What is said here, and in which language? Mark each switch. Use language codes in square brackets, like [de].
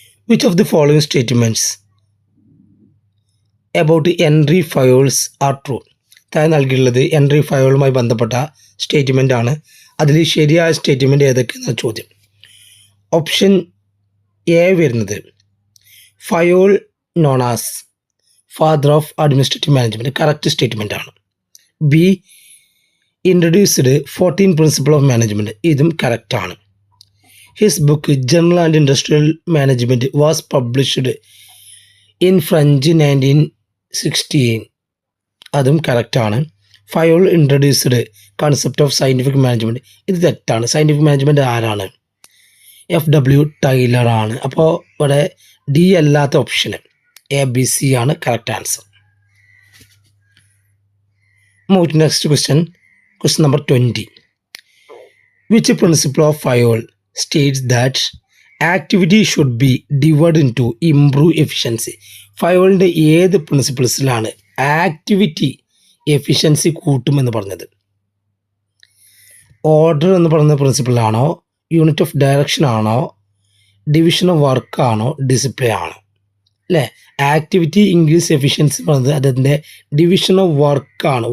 [en] Which of the following statements about entry files are true? [ml] താഴെ നൽകിയിട്ടുള്ളത് entry ഫയലുമായി ബന്ധപ്പെട്ട statement ആണ്. അതിൽ ശരിയായ സ്റ്റേറ്റ്മെൻറ്റ് ഏതൊക്കെയെന്ന ചോദ്യം. ഓപ്ഷൻ എ വരുന്നത് [en] Fayol known as father of administrative management [ml] correct statement ആണ്. [en] B introduced 14 principle of management [ml] ഇതും കറക്റ്റാണ്. [en] his book general and industrial management was published in French 1916 [ml] അതും കറക്റ്റാണ്. [en] Fayol introduced concept of scientific management [ml] ഇത് തെറ്റാണ്. Scientific management ആരാണ്? FW Taylor ആണ്. അപ്പോൾ ഇവിടെ ഡി അല്ലാത്ത ഓപ്ഷന് ABC ആണ് correct answer. [en] Move to next question. Question number 20. Which principle of Fayol states that activity should be divided into improve efficiency? [ml] ഫയോളിൻ്റെ ഏത് പ്രിൻസിപ്പിൾസിലാണ് activity efficiency കൂട്ടുമെന്ന് പറഞ്ഞത്? ഓർഡർ എന്ന് പറയുന്ന പ്രിൻസിപ്പിളാണോ, യൂണിറ്റ് ഓഫ് ഡയറക്ഷൻ ആണോ, ഡിവിഷൻ ഓഫ് വർക്ക് ആണോ, discipline ആണോ? അല്ലേ, activity increase efficiency പറയുന്നത് അതിൻ്റെ ഡിവിഷൻ ഓഫ് വർക്കാണ്.